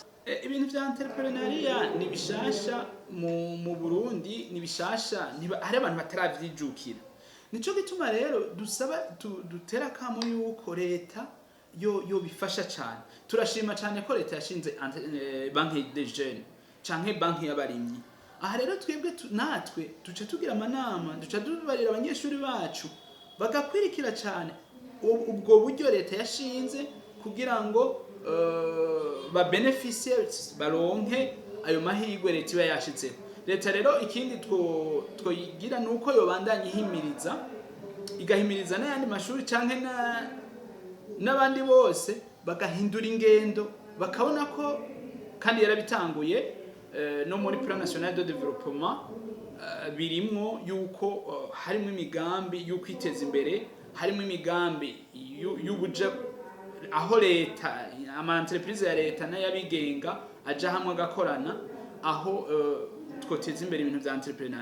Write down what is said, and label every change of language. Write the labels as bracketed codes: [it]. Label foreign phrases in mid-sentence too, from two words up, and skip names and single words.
[rn] Ibintu vya entrepreneuria ni bishasha mu Burundi, ni bishasha, hari abantu bataravyijukira. Nico gituma rero dutera kamo yuko leta yo bifasha cyane. Turashima cyane ko leta yashinze banki [fr] des jeunes [rn] canke banki y'abarimyi. Aha rero twebwe natwe duce tugira amanama, duca dubarira abanyeshuri bacu bagakwirikira cyane ubwo buryo leta yashinze kugira ngo ba beneficiaries baronke ayo mahirwe leta iba yashitse. Leta rero ikindi twoyigira nuko yobandanya igahimiriza n'ayandi mashuri canke n'abandi bose bagahindura ingendo, bakabona ko kandi yarabitanguye no muri [fr] plan national de développement [rn] birimwo yuko harimo imigambi yo kwiteza imbere, harimo imigambi y'ubuja aho leta ama entreprise ya leta n'ayabigenga aja hamwe agakorana, aho twoteza imbere ibintu vya entrepreneur.